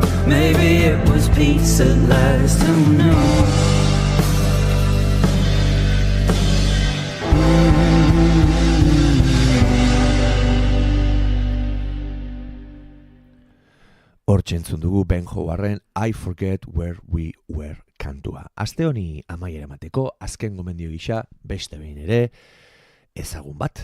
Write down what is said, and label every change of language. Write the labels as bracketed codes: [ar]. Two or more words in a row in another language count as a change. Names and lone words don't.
[en] Maybe it was peace at last, who knew? [eu] Hortxe entzun dugu Ben Joarren I Forget Where We Were kantua. Aste honi amaiera emateko, azken gomendio gisa, beste behin ere, ezagun bat.